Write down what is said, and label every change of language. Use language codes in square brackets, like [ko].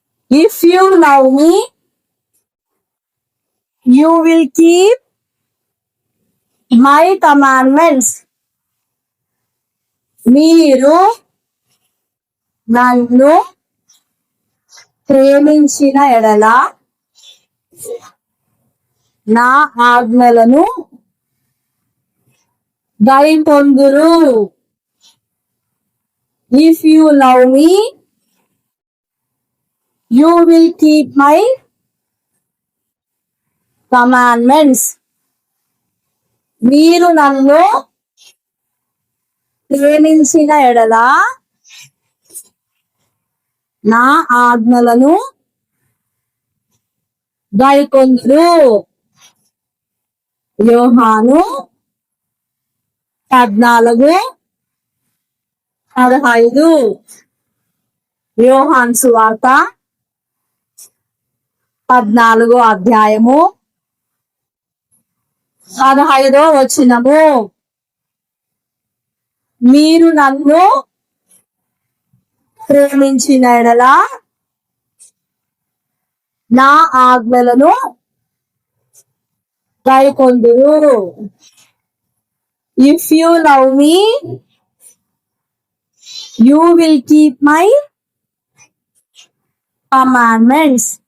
[en] If you love me, you will keep my commandments. [te] మీరు నన్ను ప్రేమించిన ఎడల నా ఆజ్ఞలను గైకొందురు. [en] If you love me, you will keep my commandments. [te] మీరు నన్ను ప్రేమించిన ఎడల నా ఆజ్ఞలను గైకొందురు. యోహాను 14:15. యోహాను సువార్త 14వ అధ్యాయము 15వ వచనము. మీరు నన్ను ప్రేమించిన ఎడల నా ఆజ్ఞలను గైకొందురు. [en] If you love me, you will keep my commandments.